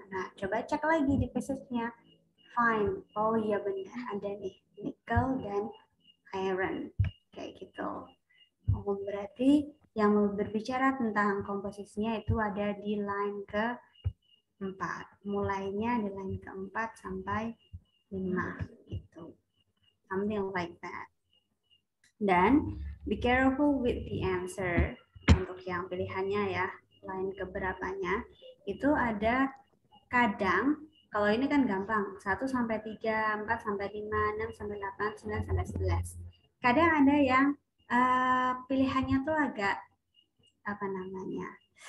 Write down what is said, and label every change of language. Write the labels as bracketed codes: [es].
[id] Nah, coba cek lagi di passage-nya. [en] Fine. [id] Oh iya benar, ada nih nickel dan iron kayak gitu. Oh, berarti yang berbicara tentang komposisinya itu ada di line ke-4. Mulainya di line ke-4 sampai 5 gitu. [en] Something like that. Dan be careful with the answer. [id] Untuk yang pilihannya ya, line keberapanya itu ada kadang, kalau ini kan gampang, 1 sampai 3, 4 sampai 5, 6 sampai 8, 9 sampai 11. Kadang ada yang pilihannya tuh agak apa namanya?